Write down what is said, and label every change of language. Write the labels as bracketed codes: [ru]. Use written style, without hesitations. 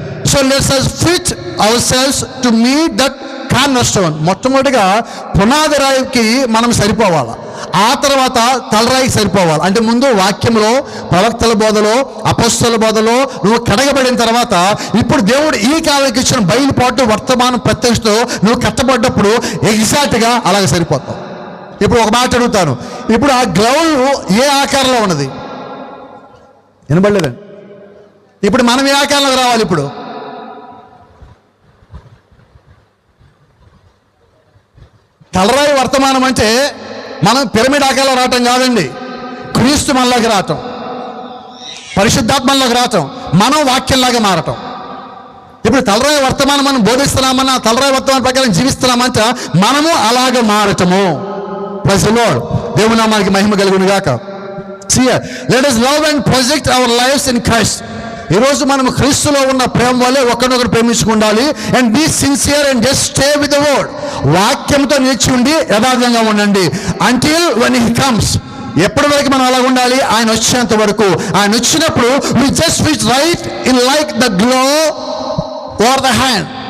[en] So let's us fit ourselves to meet that cornerstone. [te] మొట్టమొదటిగా పునాది రాయికి మనం సరిపోవాలి, ఆ తర్వాత తలరాయికి సరిపోవాలి. అంటే ముందు వాక్యంలో, ప్రవక్తల బోధలో, అపొస్తలుల బోధలో నువ్వు కడగబడిన తర్వాత ఇప్పుడు దేవుడు ఈ కాలానికి ఇచ్చిన బయలుపాటు వర్తమానం ప్రత్యక్షతో నువ్వు కట్టబడ్డప్పుడు ఎగ్జాక్ట్గా అలాగే సరిపోతావు. ఇప్పుడు ఒక మాట అడుగుతాను, ఇప్పుడు ఆ గ్లౌజ్ ఏ ఆకారంలో ఉన్నది? వినబడలేదండి. ఇప్పుడు మనం ఏ ఆకారంలో రావాలి? ఇప్పుడు తలరాయి వర్తమానం అంటే మనం పిరమిడ్ ఆకారంలో రావటం కాదండి. క్రీస్తు మనలోకి రావటం, పరిశుద్ధాత్మలోకి రావటం, మనం వాక్యంలాగా మారటం. ఇప్పుడు తలరాయి వర్తమానం మనం బోధిస్తున్నామన్నా, తలరాయి వర్తమానం ప్రకారం జీవిస్తున్నామంటే మనము అలాగే మారటము. Praise the lord. దేవుని నామానికి మహిమ కలుగును గాక. [en] See, let us love and project our lives in Christ. [te] ఈరోజు మనం క్రీస్తులో ఉన్న ప్రేమ వల్లే ఒకరినొకరు ప్రేమించుకుండాలి. [en] And be sincere and just stay with the word. [te] వాక్యంతో నిలిచి ఉండి యథార్థంగా ఉండండి. [en] until when he comes, [te] ఎప్పటి వరకు మనం అలా ఉండాలి? ఆయన వచ్చేంత వరకు. ఆయన వచ్చినప్పుడు [en] We just which right in like the glow over the hand.